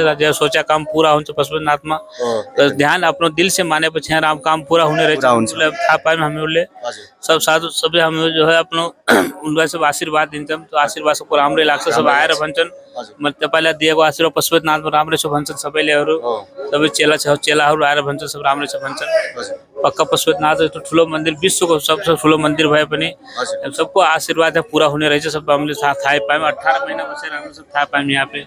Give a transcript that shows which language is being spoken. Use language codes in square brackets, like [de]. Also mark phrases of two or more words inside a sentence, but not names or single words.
[ne] जे सोचा काम पूरा हुन्छ पशुपतिनाथमा तर ध्यान आफ्नो [hi] दिल से [ne] मानेपछि यहाँ राम काम पूरा हुने रहेछ उसले थाहा पायौँ हामीहरूले सब साधु सबै हामी [hi] जो है [ne] आफ्नो उनलाई सब आशीर्वाद दिन्छौँ त्यो आशीर्वाद सबको राम्रै लाग्छ सब आएर भन्छन् म तपाईँलाई दिएको आशीर्वाद पशुपतिनाथमा राम्रै छ भन्छन् सबैलेहरू सबै चेलाहरू आएर भन्छन् सब राम्रै छ भन्छन् पक्का पशुपतिनाथ यस्तो ठुलो मन्दिर विश्वको सबसे ठुलो मन्दिर भए पनि सबको आशीर्वाद पूरा हुने रहेछ सब हामीले थाहा पायौँ 18 महिना बसेर हामी सब थाहा पायौँ [hi] यहाँ पे।